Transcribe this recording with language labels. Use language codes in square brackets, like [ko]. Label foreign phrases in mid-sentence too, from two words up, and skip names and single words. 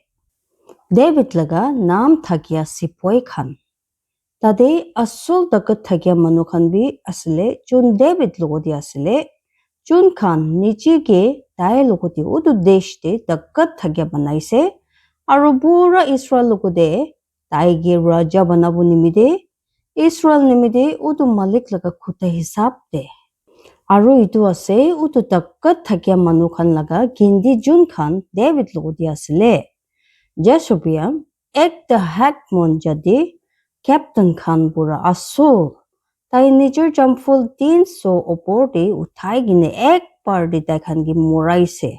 [nag] David laga naam thakia sipoi khan. Tade asol dagat thakia manu khan bi asile jun David lokote asile. Jun khan niche ke tai lokote utu deshte dagat thakia banaise. Aru pura Israel lokote tai ge raja banabu nimide. Israel nimide utu malik laga khuta hisabte. Aru itu ase utu dagat thakia manu khan laga gindi jun khan David logodi asile. Jeshobeam ekta hakmon jadi captain khan pura asul. Tai nijor jamful 300 opor de uthai gine ek par de tai khan gi moraise.